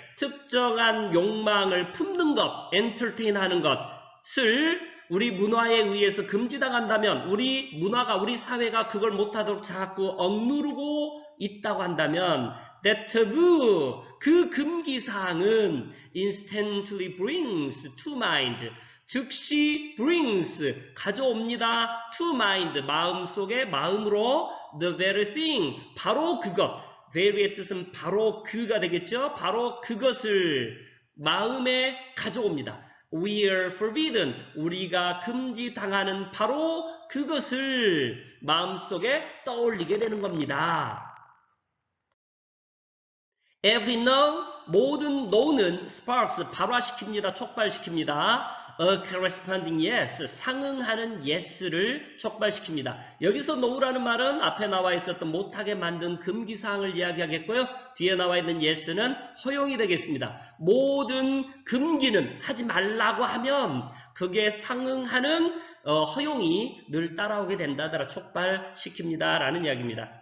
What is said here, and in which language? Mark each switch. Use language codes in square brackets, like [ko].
[ko] 특정한 욕망을 품는 것, entertain 하는 것을 우리 문화에 의해서 금지당한다면 우리 문화가, 우리 사회가 그걸 못하도록 자꾸 억누르고 있다고 한다면 [en] that taboo, [ko] 그 금기사항은 [en] instantly brings to mind, [ko] 즉시 [en] brings, [ko] 가져옵니다. [en] to mind, [ko] 마음속에, 마음으로 [en] the very thing, [ko] 바로 그것. very의 뜻은 바로 그가 되겠죠. 바로 그것을 마음에 가져옵니다. [en] We are forbidden, [ko] 우리가 금지당하는 바로 그것을 마음속에 떠올리게 되는 겁니다. [en] Every know, [ko] 모든 [en] know는 sparks, [ko] 발화시킵니다. 촉발시킵니다. [en] a corresponding yes, [ko] 상응하는 [en] yes를 [ko] 촉발시킵니다. 여기서 no라는 말은 앞에 나와 있었던 못하게 만든 금기사항을 이야기하겠고요. 뒤에 나와 있는 yes는 허용이 되겠습니다. 모든 금기는 하지 말라고 하면 그게 상응하는 허용이 늘 따라오게 된다더라 촉발시킵니다 라는 이야기입니다.